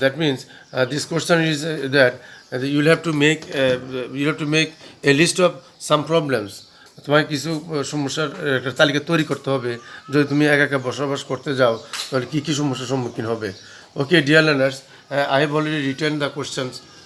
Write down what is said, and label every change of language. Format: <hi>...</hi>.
<en>That means this question is that you have to make a list of some problems.</en> <bn>তোমার কিছু সমস্যার একটা তালিকা তৈরি করতে হবে। যদি তুমি একা একা বসবাস করতে যাও তাহলে কী কী সমস্যার সম্মুখীন হবে।</bn> <en>Okay, dear learners, I have already written the questions.</en>